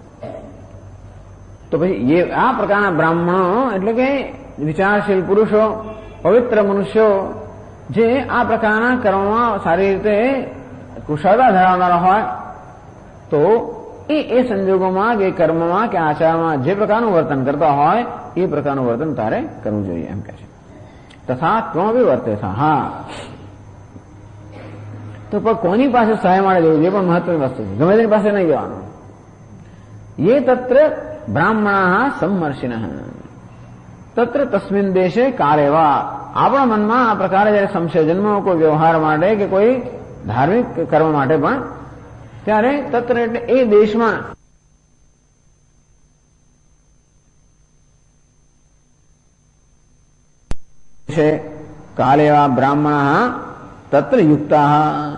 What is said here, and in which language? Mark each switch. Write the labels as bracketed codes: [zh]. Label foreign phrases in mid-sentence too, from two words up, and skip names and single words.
[gu] તો પછી આ પ્રકારના બ્રાહ્મણો એટલે કે વિચારશીલ પુરુષો, પવિત્ર મનુષ્યો જે આ પ્રકારના કર્મમાં સારી રીતે કુશળતા ધરાવનારા હોય તો એ સંજોગોમાં કે કર્મમાં કે આચારમાં જે પ્રકારનું વર્તન કરતા હોય એ પ્રકારનું વર્તન તારે કરવું જોઈએ એમ કે છે. [sa] તથા ત્વમપી વર્તેથ. [gu] હા, તો પણ કોની પાસે સહાય માટે જવું, એ પણ મહત્વની વસ્તુ છે. ગમે તેની પાસે નહીં જવાનું. [sa] ये तत्र ब्राह्मणाः सम्मर्षिणः तत्र तस्मिन् देशे कालेवा. [gu] આપણા મનમાં આ પ્રકારે જયારે સંશય જન્મ કોઈ વ્યવહાર માટે કે કોઈ ધાર્મિક કર્મ માટે પણ, ત્યારે તત્ર એટલે એ દેશમાં છે [sa] કાલેવા બ્રાહ્મણાः તત્ર યુક્તાः.